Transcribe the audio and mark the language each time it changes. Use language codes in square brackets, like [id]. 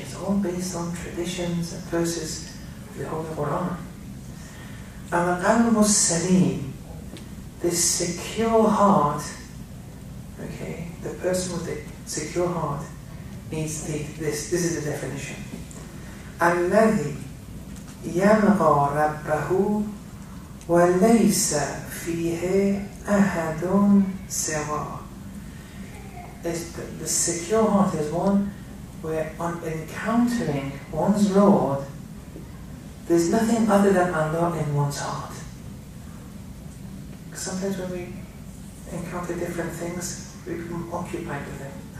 [en] It's all based on traditions and verses of the Holy Quran. [ar] Al-Qalbu Salim, [en] this secure heart, okay, the person with the secure heart needs this. This is the definition. [ar] الذي يلقى ربه وليس فيه أحد سواه. [en] The secure heart is one where, on encountering one's Lord, there's nothing other than Allah in one's heart. Because sometimes when we encounter different things, we become occupied with them.